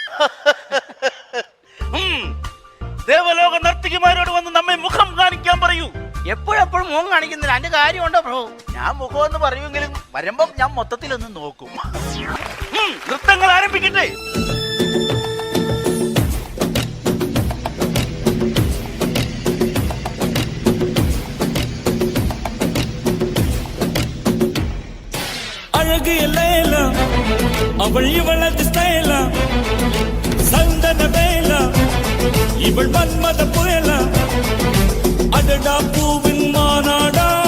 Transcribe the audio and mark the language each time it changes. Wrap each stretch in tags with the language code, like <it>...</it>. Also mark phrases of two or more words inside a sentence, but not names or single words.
<ml>ദേവലോക നർത്തകിമാരോട് വന്ന് നമ്മെ മുഖം കാണിക്കാൻ പറയൂ. എപ്പോഴെപ്പോഴും മുഖം കാണിക്കുന്നില്ല, അതിന്റെ കാര്യമുണ്ടോ പ്രഭു? ഞാൻ മുഖം എന്ന് പറയുമെങ്കിലും വരുമ്പം ഞാൻ മൊത്തത്തിലൊന്ന് നോക്കും. നൃത്തങ്ങൾ ആരംഭിക്കട്ടെ.</ml> <ta>அழகிய லேலா அவள் இவளது ஸ்டைலா சந்தன வேலா இவள் மன்மத புயலா அடடா பூவின் மாநாடா</ta>